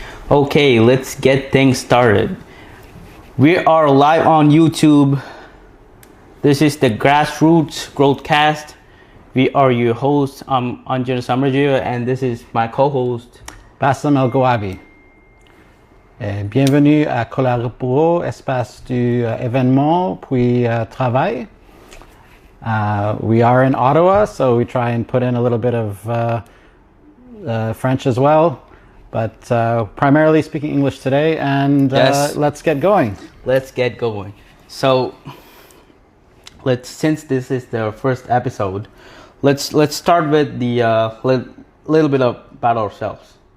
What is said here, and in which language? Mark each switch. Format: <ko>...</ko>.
<en>Okay, let's get things started. We are live on YouTube. This is the Grassroots GrowthCast. We are your hosts. I'm Anjana Samarjee, and this is my co-host. Bassem El Gouabi.</en> <fr>Bienvenue à Collaboro, espace du événement puis travail.</fr> <en>We are in Ottawa, so we try and put in a little bit of French as well, but primarily speaking English today, and Yes. let's get going. Let's get going. So, since this is the first episode, let's start with the little bit about ourselves.</en>